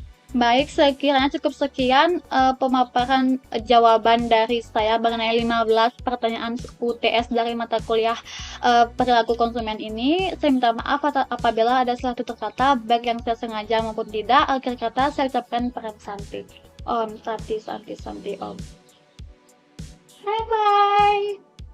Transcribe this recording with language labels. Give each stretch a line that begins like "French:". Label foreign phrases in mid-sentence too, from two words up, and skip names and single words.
Indonesian: Baik, sekiranya cukup sekian pemaparan jawaban dari saya mengenai 15 pertanyaan UTS dari mata kuliah perilaku konsumen ini. Saya minta maaf apabila ada salah tutur kata, baik yang saya sengaja maupun tidak. Akhir kata saya ucapkan peran santi.
Sanskrit: Om, santi, santi, santi, om.
English: Bye-bye.